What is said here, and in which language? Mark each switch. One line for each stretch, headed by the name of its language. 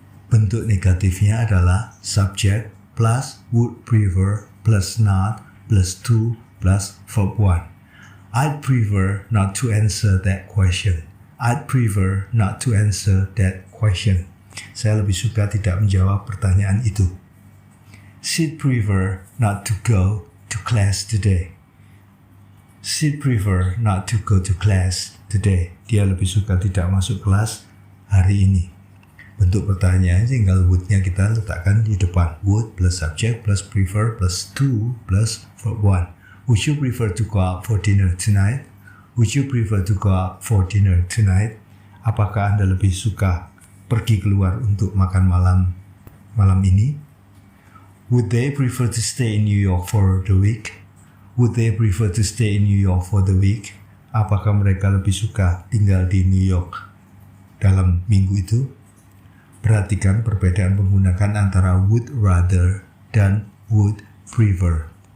Indonesian: Bentuk negatifnya adalah
English: subject plus would prefer plus not plus to plus verb 1. I'd prefer not to answer that question. I'd prefer not to answer that question.
Indonesian: Saya lebih suka tidak menjawab pertanyaan itu.
English: She'd prefer not to go to class today. She'd prefer not to go to class today.
Indonesian: Dia lebih suka tidak masuk kelas hari ini. Bentuk pertanyaan tinggal would-nya kita letakkan di depan.
English: Would plus subject plus prefer plus to plus verb 1. Would you prefer to go out for dinner tonight? Would you prefer to go out for dinner tonight?
Indonesian: Apakah Anda lebih suka pergi keluar untuk makan malam ini?
English: Would they prefer to stay in New York for the week? Would they prefer to stay in New York for the week?
Indonesian: Apakah mereka lebih suka tinggal di New York dalam minggu itu? Perhatikan perbedaan menggunakan antara would rather dan would prefer.